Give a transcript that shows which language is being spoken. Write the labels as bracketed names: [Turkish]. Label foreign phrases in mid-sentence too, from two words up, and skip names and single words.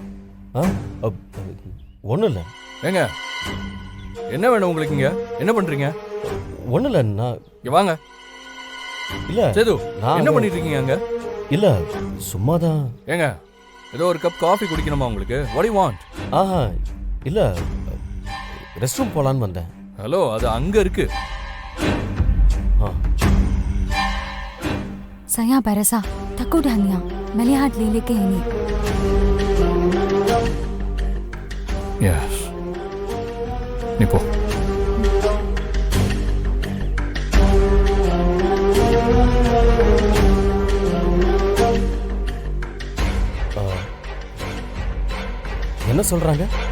[Tamil] ஒன்றும் இல்லை. ஏங்க, என்ன வேணும் உங்களுக்கு? இங்க என்ன பண்றீங்க? ஒன்றும் இல்லை. நான் இங்க வாங்க. இல்லை சேது, நான் என்ன பண்ணிட்டு இருக்கீங்க அங்க? இல்லை, சும்மா தான். ஏங்க, ஏதோ ஒரு கப் காஃபி குடிக்கணுமா உங்களுக்கு? [English] what do you want? [Tamil] ஆஹா, இல்லை, [English] rest room [Tamil] போகலான்னு வந்தேன். ஹலோ, அது அங்க இருக்கு. ஆ [Malay] Saya berasa takut hanya melihat Lily ke ini. [Tamil] எஸ் நீ போ. என்ன சொல்றாங்க?